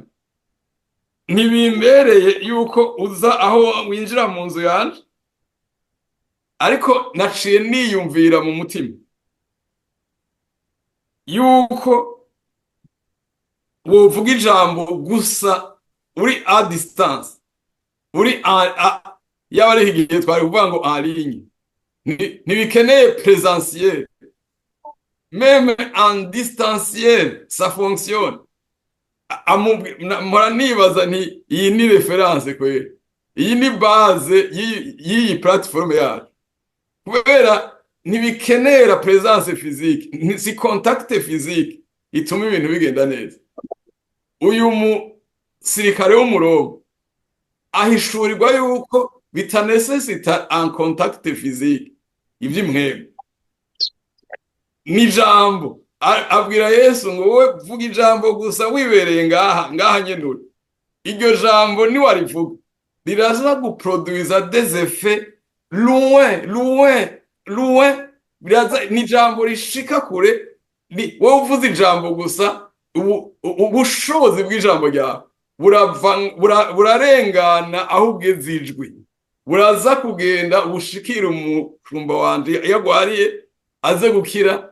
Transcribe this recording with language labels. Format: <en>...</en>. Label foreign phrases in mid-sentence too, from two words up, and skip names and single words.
<rn>Ntibimbereye yuko uza aho winjira mu nzu yanje. Ariko naciye niyumvira mu mutima, yuko wovuga ijambo gusa uri</rn> <fr>a distance,</fr> <rn>uri yaba ari igihe twari kuvuga ngo</rn> <fr>en ligne,</fr> <rn>ntibikeneye présentiel,</rn> <fr>même en distanciel ça fonctionne.</fr> <rn>Mpora nibaza nti iyi ni reference kweri, iyi ni base y'iyi plateforme yacu, kubera ntibikenera</rn> <fr>présence physique,</fr> <rn>si</rn> <fr>contact physique</fr> <rn>ituma ibintu bigenda neza. Uyu musirikare w'Umuroma ahishurirwa yuko bitanesesita</rn> <fr>en contact physique</fr> <rn>ivy'imwemwe n'ijambo. Abwira Yesu ngo wowe vuga ijambo gusa wibereye ngaha nyenura. Iryo jambo ni warivuga riraza guproduisa</rn> <fr>des effets loin.</fr> <rn>Biraza ni jambo rishika kure. Wowe uvuze ijambo gusa, ubushobozi bw'ijambo ryawe burarengana aho ugeze ijwi, buraza kugenda ubushikira umushumba wanje yagwariye aze gukira.</rn>